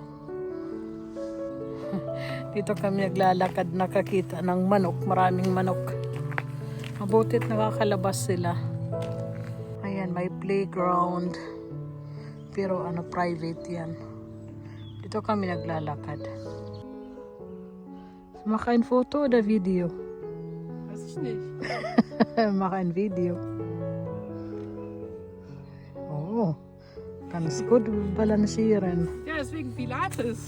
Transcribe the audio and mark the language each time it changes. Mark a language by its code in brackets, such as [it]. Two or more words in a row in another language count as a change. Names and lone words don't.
[tl] Dito kami naglalakad, nakakita ng manok, maraming manok. Mabutit nakakalabas sila. Ayan, may playground. Pero ano, private yan. Dito kami naglalakad. [de] Maka ein Foto oder Video? Weiß ich nicht. Mach ein Video. Oh, ganz gut balancieren. Ja, deswegen Pilates.